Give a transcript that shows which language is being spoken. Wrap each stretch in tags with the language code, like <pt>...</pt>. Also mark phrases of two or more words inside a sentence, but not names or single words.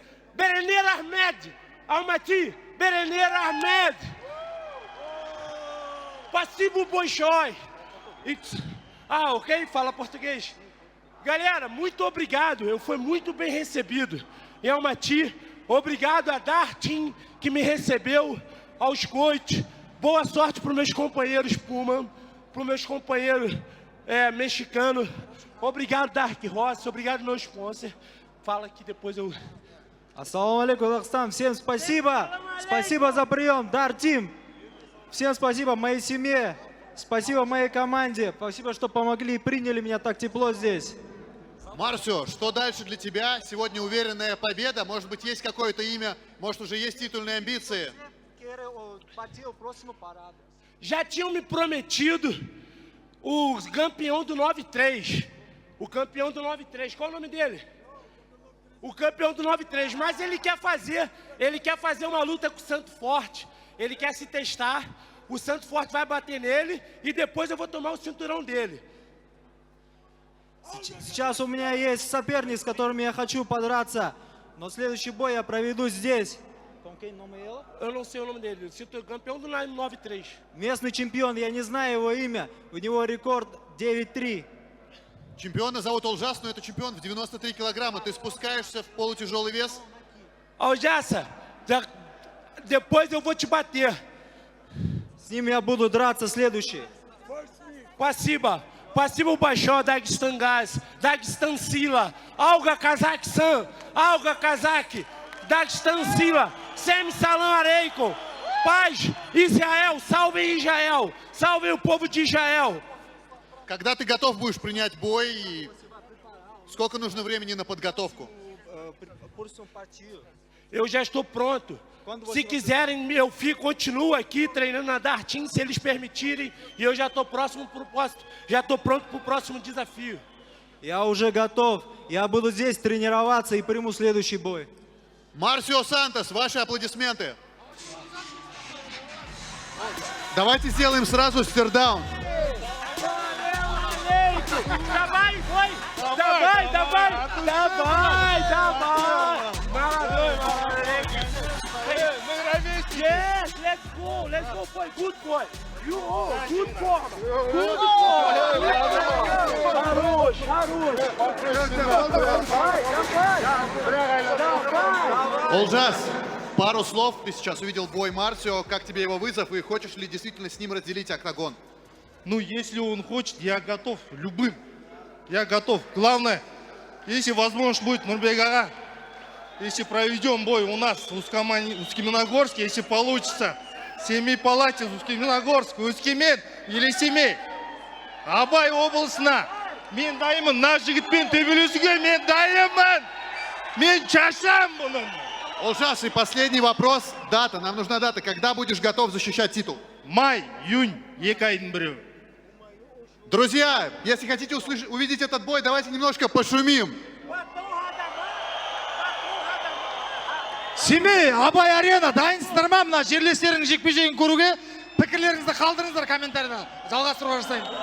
<pt>Berenir Ahmed. Almaty. Berenir Ahmed. Passivo Bolshoi. Ok? Fala português. Galera, muito obrigado. Eu fui muito bem recebido em Almaty. Obrigado a Dartin, que me recebeu, aos coaches. Boa sorte para os meus companheiros Puma, para os meus companheiros mexicanos. Obrigado, Dark Ross. Obrigado, meu sponsor. Fala que depois eu...</pt> <ru>Ассаламу алейкум, Казахстан. Всем спасибо. Спасибо за прием, Дар Тим. Всем спасибо моей семье. Спасибо моей команде. Спасибо, что помогли и приняли меня так тепло здесь. Марсио, что дальше для тебя? Сегодня уверенная победа. Может быть, есть какое-то имя? Может, уже есть titulные амбиции?</ru> <pt>Já tinham me prometido o campeão do 9-3. O campeão do 9-3. Qual o nome dele? O campeão do 9-3. Mas ele quer fazer uma luta com o Santo Forte. Ele quer se testar. O Santo Forte vai bater nele e depois eu vou tomar o cinturão dele.</pt> <ru>Сейчас у меня есть соперник, с которым я хочу подраться. Но следующий бой я проведу здесь.</ru> <pt>Eu não sei o nome dele. O campeão do 9-3.</pt> <ru>Местный чемпион, я не знаю его имя. У него рекорд 9-3. Чемпиона зовут Олжас, но это чемпион в 93 килограмма. Ты спускаешься в полутяжелый вес.</ru> <pt>Ó, Jassa, depois eu vou te bater.</pt> <ru>С ним я буду драться следующий. Спасибо. Спасибо большое, Dagestan Gás, Dagestan Sila, Alga Kazakh-san, Alga Kazakh, Dagestan Sila, Sem Salam Aleikum,</ru> <pt>paz, Israel, salve Israel, salve o povo de Israel.</pt> <ru>Когда ты готов будешь принять бой? И сколько нужно времени на подготовку?</ru> <pt>Eu já estou pronto. Se quiserem, eu continuo aqui treinando na Dartin, se eles permitirem, e eu já estou pronto para o próximo desafio.</pt> <ru>Я уже готов. Я буду здесь тренироваться и приму следующий бой. Марсио Сантос, ваши аплодисменты. Давайте сделаем сразу стердаун. Давай,</ru> <pt>vai!</pt> <ru>Давай!</ru> <en>Yes, let's go, boy, good boy. You, good form.</en> <ru>Олжас, пару слов. Ты сейчас увидел бой Марсио. Как тебе его вызов и хочешь ли действительно с ним разделить октагон? Ну, если он хочет, я готов любым. Я готов. Главное, если возможность будет Нурбек-ага, если проведем бой у нас в Усть-Каменогорске, если получится, Семипалате, Усть-Каменогорск, Усть-Кемен или Семей.</ru> <kk>Абай облысына. Мен дайымын, наш жігітпен төбелесуге мен дайымын. Мен шашам бұның.</kk> <ru>Олжас, и последний вопрос. Дата. Нам нужна дата. Когда будешь готов защищать титул? Май, июнь,</ru> <kk>екі айдың біреу.</kk> <ru>Друзья, если хотите увидеть этот бой, давайте немножко пошумим.</ru> <kk>Семей, Абай Арена, дайынсыздар ма мына жерлестерінің жекпе-жегін көруге? Пікірлеріңізді қалдырыңыздар комментарийда. Жалғастыруға жасайын.</kk>